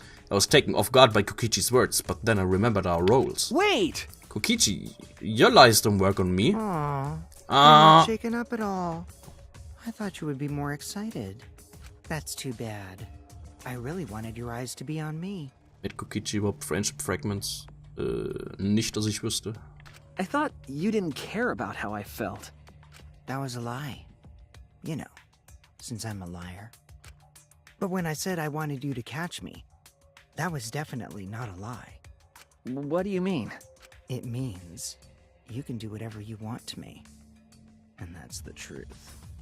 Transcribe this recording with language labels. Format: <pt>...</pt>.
<en>I was taken off guard by Kokichi's words, but then I remembered our roles. Wait! Kokichi, your lies don't work on me. Aw. You're not shaken up at all. I thought you would be more excited. That's too bad. I really wanted your eyes to be on me.</en> <de>Mit Kokichi überhaupt</de> <en>Friendship Fragments?</en> <de>Nicht, dass ich wüsste.</de> <en>I thought you didn't care about how I felt. That was a lie. You know, since I'm a liar. But when I said I wanted you to catch me, that was definitely not a lie. What do you mean? It means you can do whatever you want to me. And that's the truth.</en>